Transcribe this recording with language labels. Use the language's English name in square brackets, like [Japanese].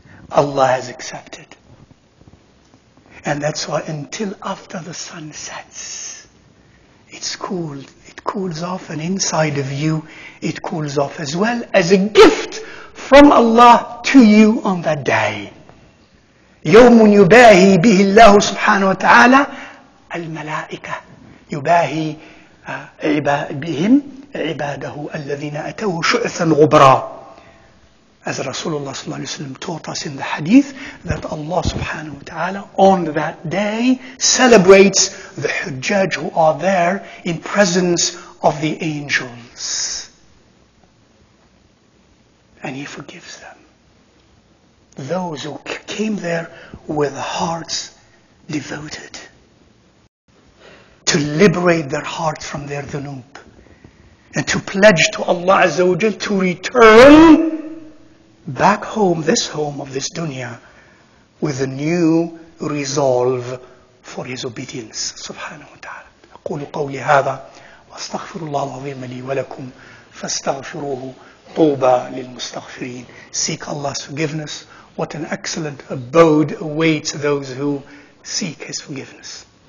[English] Allah has accepted. And that's why until after the sun sets, it's cool. It cools off, and inside of you, it cools off as well, as a gift from Allah to you on that day. [Arabic] يوم يباهي به الله سبحانه وتعالى الملائكة يباهي بهم عباده الذين أتوه شؤثا غبرا. [English] As Rasulullah sallallahu alaihi wasallam taught us in the hadith, that Allah subhanahu wa ta'ala on that day celebrates the Hujjaj who are there in presence of the angels. And He forgives them. Those who came there with hearts devoted to liberate their hearts from their dhunub and to pledge to Allah Azza wa Jal to return back home, this home of this dunya, with a new resolve for His obedience subhanahu wa ta'ala. [Arabic] أقول قولي هذا وأستغفر الله العظيم لي ولكم فاستغفروه طوبى للمستغفرين. [English] Seek Allah's forgiveness. What an excellent abode awaits those who seek His forgiveness.